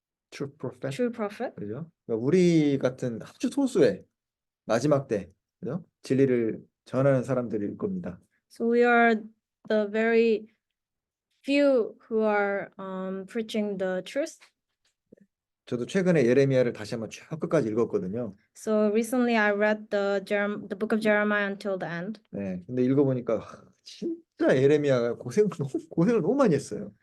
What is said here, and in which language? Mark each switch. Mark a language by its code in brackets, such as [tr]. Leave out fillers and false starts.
[en] True prophet. true prophet. [ko] 그죠? 그러니까 우리 같은 아주 소수의 마지막 때, 그죠? 진리를 전하는 사람들일 겁니다. [en] So we are the very few who are preaching the truth. [ko] 저도 최근에 예레미야를 다시 한번 쭉 끝까지 읽었거든요. [en] So recently I read the book of Jeremiah until the end. [ko] 네, 근데 읽어보니까 진짜 예레미야가 고생을 너무 많이 했어요.